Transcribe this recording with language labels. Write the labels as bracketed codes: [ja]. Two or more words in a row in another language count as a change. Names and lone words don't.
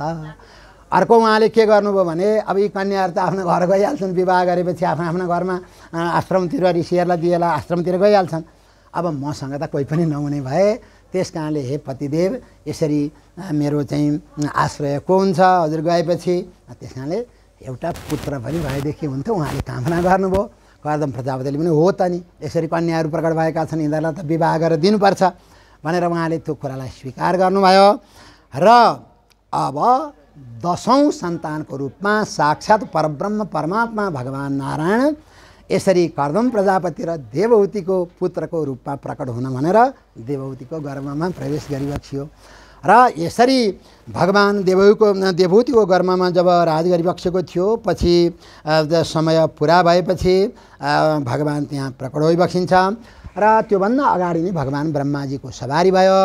[ne] अर्को उहाँले के गर्नुभयो भने अब यी कन्याहरू त आफ्नो घर गइहाल्छन्, विवाह गरेपछि आफ्नो घरमा आश्रमतिर ऋषिहरूलाई दिएला आश्रमतिर गइहाल्छन्, अब मसँग त कोही पनि नहुने भए, त्यस कारणले हे पतिदेव यसरी मेरो चाहिँ आश्रय को हुन्छ हजुर गएपछि, त्यस कारणले एउटा पुत्र पनि भएदेखि हुन्थ्यो, उहाँले कामना गर्नुभयो। कर्दम प्रजापतिले पनि हो त नि यसरी कन्याहरू प्रकट भएका छन् यिनीहरूलाई त विवाह गरेर दिनुपर्छ भनेर उहाँले त्यो कुरालाई स्वीकार गर्नुभयो। र अब 10औं सन्तानको रूपमा साक्षात् परब्रह्म परमात्मा भगवान् नारायण यसरी कर्दम प्रजापति र देवहूतिको पुत्रको रूपमा प्रकट हुन भनेर देवहूतिको गर्भमा प्रवेश गरिबक्सियो। र यसरी भगवान् देवहूतिको गर्भमा जब राज गरिबक्सेको थियो पछि समय पुरा भएपछि भगवान् त्यहाँ प्रकट भइबक्सिन्छ र त्योभन्दा अगाडि नै भगवान् ब्रह्माजीको सवारी भयो।